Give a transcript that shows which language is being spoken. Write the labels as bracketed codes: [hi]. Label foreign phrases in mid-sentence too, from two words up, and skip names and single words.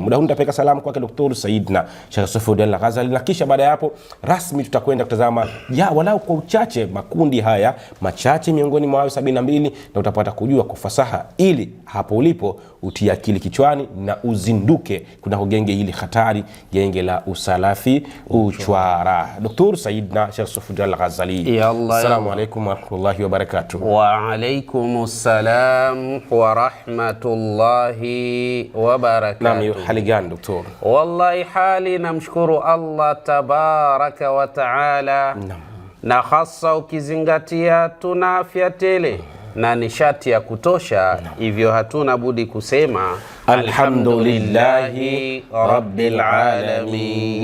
[sw] Muda huu nitapeka salamu kwake Dr. Said na Sheikh Saifuddin Al-Ghazali, na kisha baada ya hapo rasmi tutakwenda kutazama walau kwa uchache makundi haya machache miongoni mwa 72, na utapata kujua kwa fasaha, ili hapo ulipo utie akili kichwani na uzinduke kuna genge hili hatari, genge la usalafi uchwara. [ar] Dr. Said na Sheikh Saifuddin Al-Ghazali, السلام عليكم ورحمة الله وبركاته. وعليكم السلام ورحمة الله وبركاته. [sw] Naam, hali gani Dr.? Wallahi hali namshukuru Allah [ar] تبارك وتعالى. [sw] Na hasa ukizingatia tuna afya tele na nishati ya kutosha, hivyo hatuna budi kusema [ar] الحمد لله رب العالمين.